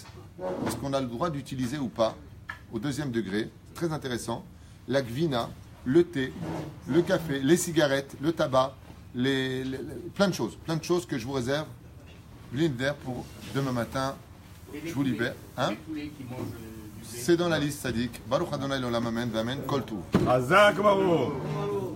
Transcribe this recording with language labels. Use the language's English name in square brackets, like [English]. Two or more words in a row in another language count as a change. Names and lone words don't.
[French] Est-ce qu'on a le droit d'utiliser ou pas au deuxième degré? Très intéressant. La gvina, le thé, le café, les cigarettes, le tabac, plein de choses que je vous réserve. Blinder pour demain matin. Je vous libère. Hein? Les poulets qui mangent du lait. C'est dans la liste, Sadik. [Hebrew] ברוך אדוני לעולם אמן ואמן כל טוב. חזק ברוך.